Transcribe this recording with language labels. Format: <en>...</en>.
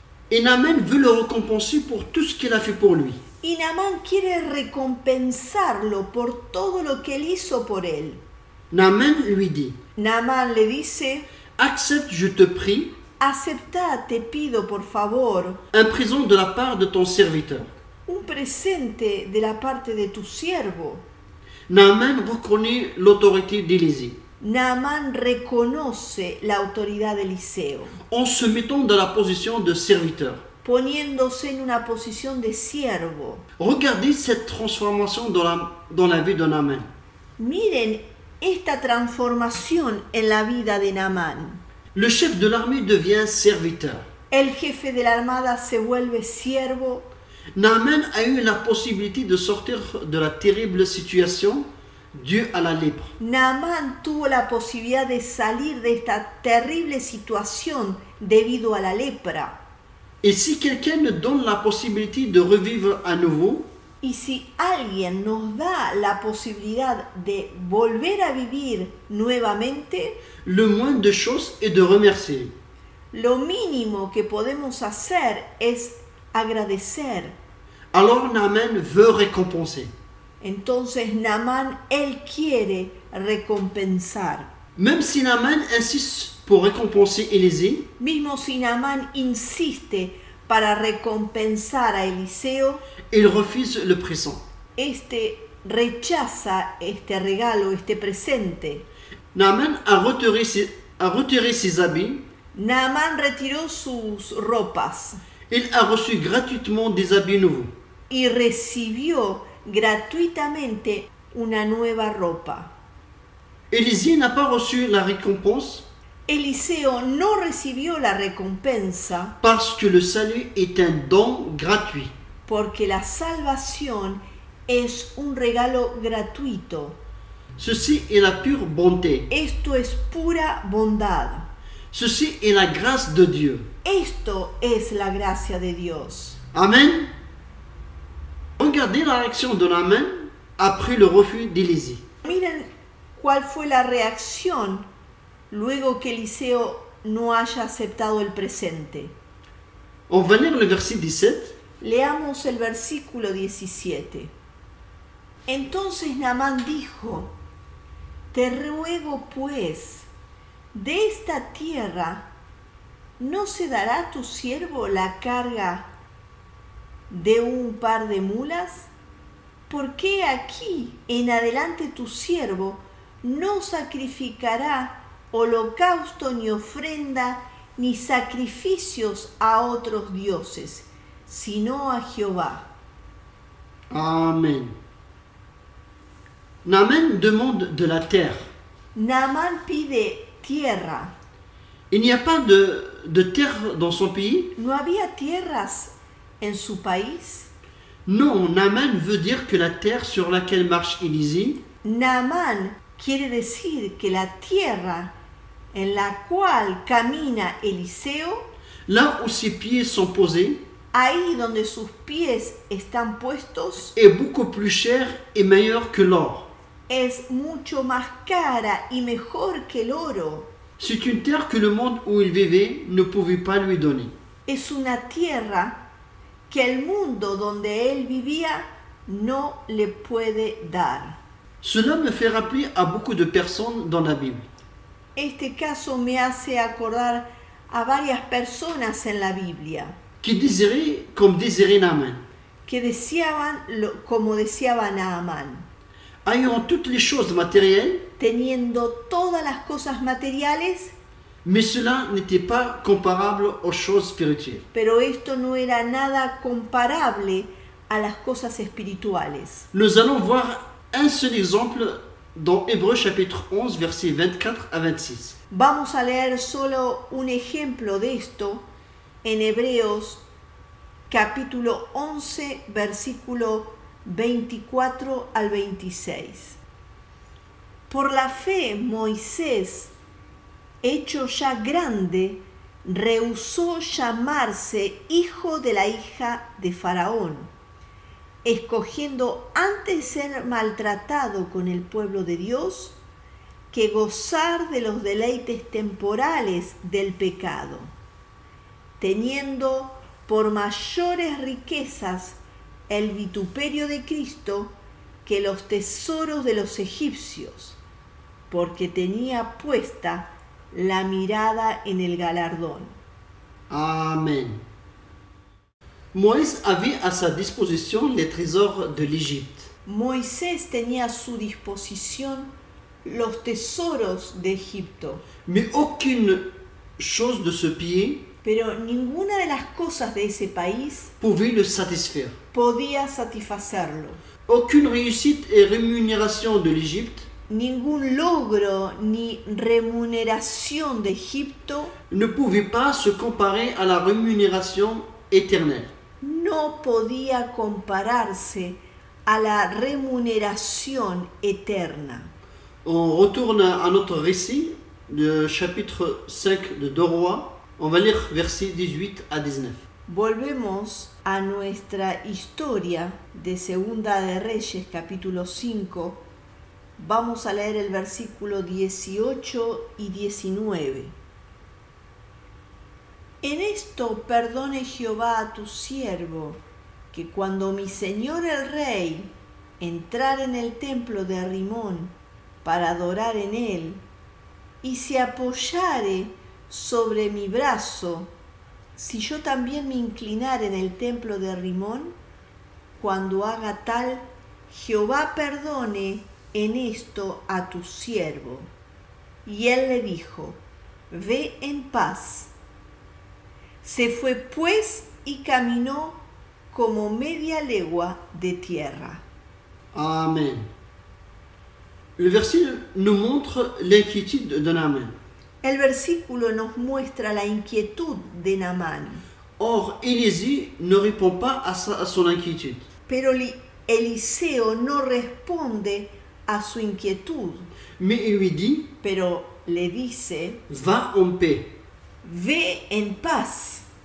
<fr>et Naaman veut le récompenser pour tout ce qu'il a fait pour lui.</fr> <es>y Naamán quiere recompensarlo por todo lo que él hizo por él.</es> <fr>Naaman lui dit,</fr> <es>Naamán le dice:</es> <fr>accepte, je te prie,</fr> <es>acepta, te pido por favor,</es> <fr>un présent de la part de ton serviteur.</fr> <es>un presente de la parte de tu siervo.</es> <fr>Naaman reconnaît l'autorité d'Élisée</fr> <es>Naamán reconoce la autoridad de Eliseo,</es> <fr>en se mettant dans la position de serviteur.</fr> <es>poniéndose en una posición de siervo.</es> <fr>Regardez cette transformation dans la vie de Naaman.</fr> <es>Miren esta transformación en la vida de Naamán.</es> <fr>Le chef de l'armée devient serviteur.</fr> <es>El jefe de la armada se vuelve siervo.</es> <fr>Naaman a eu la possibilité de sortir de la terrible situation due à la lèpre.</fr> <es>Naamán tuvo la posibilidad de salir de esta terrible situación debido a la lepra.</es> <fr>Et si quelqu'un nous donne la possibilité de revivre à nouveau,</fr> <es>Y si alguien nos da la posibilidad de volver a vivir nuevamente,</es> <fr>le moindre de choses est de remercier.</fr> <es>lo mínimo que podemos hacer es agradecer.</es> <fr>Alors Naaman veut récompenser.</fr> <es>Entonces Naamán, él quiere recompensar.</es> <fr>Même si Naaman insiste pour récompenser Élisée,</fr> <es>Mismo si Naamán insiste para recompensar a Eliseo,</es> <fr>il refuse le présent.</fr> <es>este rechaza este regalo, este presente.</es> <fr>Naaman a retiré ses habits.</fr> <es>Naamán retiró sus ropas</es> <fr>Il a reçu gratuitement des habits nouveaux.</fr> <es>y recibió gratuitamente una nueva ropa.</es> <fr>Élisée n'a pas reçu la récompense</fr> <es>Eliseo no recibió la recompensa</es> <fr>parce que le salut est un don gratuit.</fr> <es>porque la salvación es un regalo gratuito.</es> <fr>Ceci est la pure bonté.</fr> <es>Esto es pura bondad.</es> <fr>Ceci est la grâce de Dieu.</fr> <es>Esto es la gracia de Dios. Amen.</es> <fr>Regardez la réaction de Naaman après le refus d'Élisée.</fr> <es>Miren cuál fue la reacción luego que Eliseo no haya aceptado el presente.</es> <fr>On va lire le verset 17.</fr> <es>Leamos el versículo 17. Entonces Naamán dijo: Te ruego pues, de esta tierra, ¿no se dará a tu siervo la carga de un par de mulas? ¿Por qué aquí en adelante tu siervo no sacrificará holocausto ni ofrenda ni sacrificios a otros dioses, sino a Jehová? Amen.</es> <fr>Naaman demande de la terre.</fr> <es>Naamán pide tierra.</es> <fr>Il n'y a pas de terre dans son pays.</fr> <es>¿No había tierras en su país?</es> <fr>Non, Naaman veut dire que la terre sur laquelle marche Élisée</fr> <es>Naamán quiere decir que la tierra en la cual camina Eliseo,</es> <fr>là où ses pieds sont posés,</fr> <es>ahí donde sus pies están puestos,</es> <fr>est beaucoup plus cher et meilleur que l'or.</fr> <es>es mucho más cara y mejor que el oro.</es> <fr>C'est une terre que le monde où il vivait ne pouvait pas lui donner.</fr> <es>Es una tierra que el mundo donde él vivía no le puede dar.</es> <fr>Cela me fait rappeler à beaucoup de personnes dans la Bible.</fr> <es>Este caso me hace acordar a varias personas en la Biblia</es> <fr>Qui désiraient comme désirait Naaman.</fr> <es>que deseaban como deseaba Naamán,</es> <fr>Ayant toutes les choses matérielles,</fr> <es>teniendo todas las cosas materiales,</es> <fr>mais cela n'était pas comparable aux choses spirituelles.</fr> <es>pero esto no era nada comparable a las cosas espirituales.</es> <fr>Nous allons voir un seul exemple dans Hébreux chapitre 11, versets 24 à 26.</fr> <es>Vamos a leer solo un ejemplo de esto en Hebreos capítulo 11, versículo 24 al 26. Por la fe, Moisés, hecho ya grande, rehusó llamarse hijo de la hija de Faraón, escogiendo antes ser maltratado con el pueblo de Dios que gozar de los deleites temporales del pecado, teniendo por mayores riquezas el vituperio de Cristo que los tesoros de los egipcios, porque tenía puesta la mirada en el galardón. Amen.</es> <fr>Moïse avait à sa disposition les trésors de l'Égypte.</fr> <es>Moisés tenía a su disposición los tesoros de Egipto,</es> <fr>Mais aucune chose de ce pays</fr> <es>pero ninguna de las cosas de ese país</es> <fr>pouvait le satisfaire.</fr> <es>podía satisfacerlo.</es> <fr>Aucune réussite et rémunération de l'Égypte</fr> <es>Ningún logro ni remuneración de Egipto</es> <fr>ne pouvait pas se comparer à la rémunération éternelle.</fr> <es>no podía compararse a la remuneración eterna.</es> <fr>On retourne à notre récit, le chapitre 5 de 2 Rois. On va lire versets 18 à 19.</fr> <es>Volvemos a nuestra historia de Segunda de Reyes, capítulo 5. Vamos a leer el versículo 18 y 19. En esto perdone Jehová a tu siervo, que cuando mi señor el rey entrare en el templo de Rimón para adorar en él, y se apoyare sobre mi brazo, si yo también me inclinare en el templo de Rimón, cuando haga tal, Jehová perdone en esto a tu siervo. Y él le dijo, ve en paz. Se fue pues y caminó como media legua de tierra. Amen.</es> <fr>Le verset nous montre l'inquiétude de Naaman.</fr> <es>El versículo nos muestra la inquietud de Naamán.</es> <fr>Or, Élisée ne répond pas à son inquiétude.</fr> <es>Pero Eliseo no responde a su inquietud,</es> <fr>Mais il lui dit,</fr> <es>pero le dice,</es> <fr>va en paix.</fr> <es>ve en paz.</es>